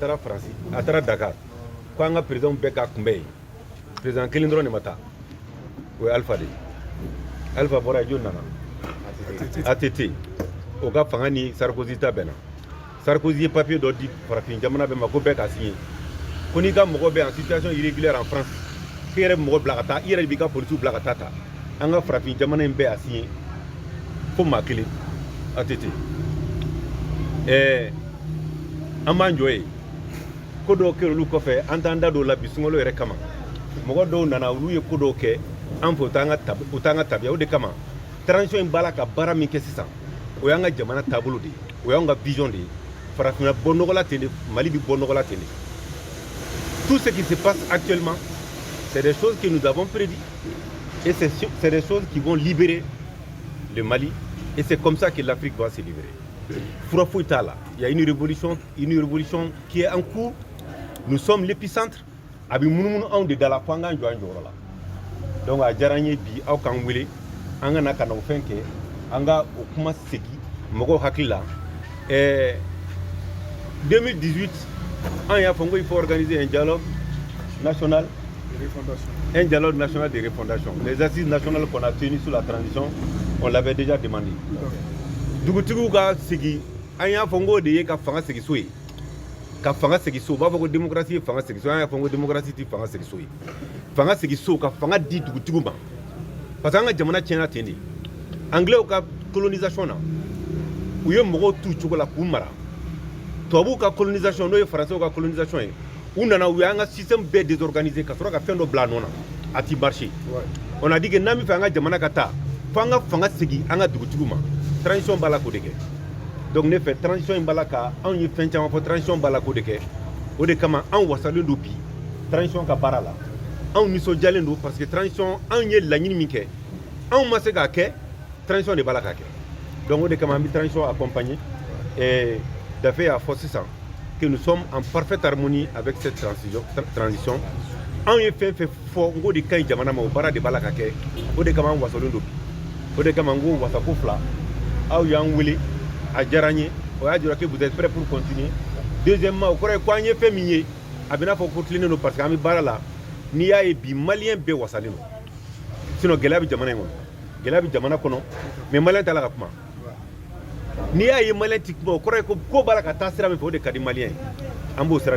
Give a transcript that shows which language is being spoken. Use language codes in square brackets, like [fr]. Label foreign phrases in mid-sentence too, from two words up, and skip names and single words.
[bm] taara Faransi a taara Dakar ko an ka président bɛɛ k'a kunbɛ ye président kelen dɔrɔn de ma taa o ye Alpha de ye Alpha bɔra ye jɔni nana ATT o ka fanga ni Sarkozy ta bɛnna Sarkozy ye papier dɔ di farafin jamana bɛɛ ma ko bɛɛ ka signé ko n'i ka mɔgɔ bɛ [fr] en situation irrégulière en France [bm] k'i yɛrɛ mɔgɔ bila ka taa i yɛrɛ de b'i ka policiers bila ka taa ta an ka farafin jamana in bɛɛ a signé fo maa kelen ATT an b'an jɔ ye ko dɔw kɛ olu kɔfɛ an t'an da dɔw la bi sunkalo yɛrɛ kama mɔgɔ dɔw nana olu ye ko dɔw kɛ an fɛ u t'an ka tabiya o de kama transition in b'a la ka baara min kɛ sisan o y'an ka jamana taabolo de ye o y'an ka vision de ye farafina bɔ nɔgɔ la ten de Mali bi bɔ nɔgɔ la ten de [fr] tout ce qui se passe actuellement c'est des choses que nous avons prédit et c'est des choses qui vont libérer le Mali et c'est comme ça que l'Afrique va se libérer [bm] fura foyi t'a la [fr] il y a une révolution qui est en cours nous sommes l'épicentre [bm] a bi munumunu anw de da la fo an k'an jɔ an jɔyɔrɔ la [fr] donc [bm] a diyara an ye bi aw k'an wele an ka na ka na o fɛn kɛ an ka o kuma segi mɔgɔw hakili la 2018 an y'a fɔ ko [fr] il faut organiser un dialogue national de refondation les assises nationales qu'on a tenues sur la transition on l'avait déjà demandé [bm] dugutigiw ka segi an y'a fɔ ko de ye ka fanga segi so ye ka fanga segi so b'a fɔ ko démocratie ye fanga segi so an y'a fɔ ko démocratie ti fanga segi so ye fanga segi so ka fanga di dugutigiw ma parce que an ka jamana tiɲɛna ten de anglais ka colonisation na u ye mɔgɔw t'u cogo la k'u mara tubabuw ka colonisation n'o ye français ka colonisation ye u nana u y'an ka système bɛɛ désorganisé ka sɔrɔ ka fɛn dɔ bila nɔ na a ti marché [fr] on a dit que [bm] n'an bɛ fɛ an ka jamana ka taa fo an ka fanga segin an ka dugutigiw ma transition b'a la k'o de kɛ donc ne fɛ transition in b'a la ka anw ye fɛn caman fɔ transition b'a la k'o de kɛ o de kama anw wasalen don bi transition ka baara la anw nisɔndiyalen don [fr] parce que [bm] transition anw ye laɲini min kɛ anw ma se k'a kɛ transition de b'a la k'a kɛ donc o de kama an bɛ transition accompagner et Daffé y'a fɔ sisan [fr] que nous sommes en parfaite harmonie [bm] avec cette transition anw ye fɛn fɛn fɔ n ko de ka ɲi jamana ma o baara de b'a la ka kɛ o de kama an wasalen don bi o de kama n ko wasako fila aw y'an wele a diyara n ye o y'a jira [fr] que vous êtes prêts pour continuer [bm] deuxièmement o kɔrɔ ye ko an ye fɛn min ye a bɛ n'a fɔ ko tilennen don [fr] parce que [bm] an bɛ baara la n'i y'a ye bi maliyɛn bɛɛ wasalen don sinon gɛlɛya bɛ jamana in kɔnɔ gɛlɛya bɛ jamana kɔnɔ mais maliyɛn t'a la ka kuma n'i y'a ye maliyɛn ti kuma o kɔrɔ ye ko b'a la ka taa sira min fɛ o de ka di maliyɛn ye an b'o sira de